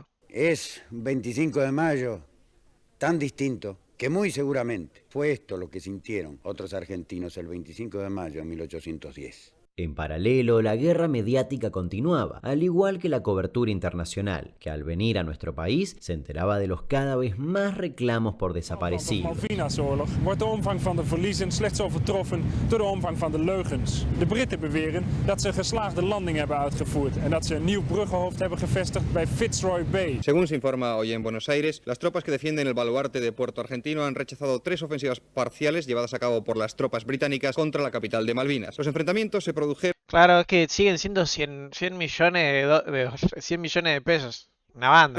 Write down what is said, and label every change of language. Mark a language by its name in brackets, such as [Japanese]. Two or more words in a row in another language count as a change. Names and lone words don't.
[Spanish] Es un 25 de mayo tan distinto que muy seguramente fue esto lo que sintieron otros argentinos el 25 de mayo de 1810. En paralelo, la guerra mediática continuaba, al igual que la cobertura internacional, que al venir a nuestro país se enteraba de los cada vez más reclamos por desaparecidos. [Dutch] Malvinasoorlog wordt de omvang van de verliezen slechts overtroffen door de omvang van de leugens. De Britten beweren dat ze geslaagde landing hebben uitgevoerd en dat ze een nieuw bruggenhoofd hebben gevestigd bij Fitzroy Bay. [Spanish] Según se informa hoy en Buenos Aires, las tropas que defienden el baluarte de Puerto Argentino han rechazado 3 ofensivas parciales llevadas a cabo por las tropas británicas contra la capital de Malvinas. Los enfrentamientos se produjeron... Claro, es que siguen siendo 100 millones de pesos. Una banda.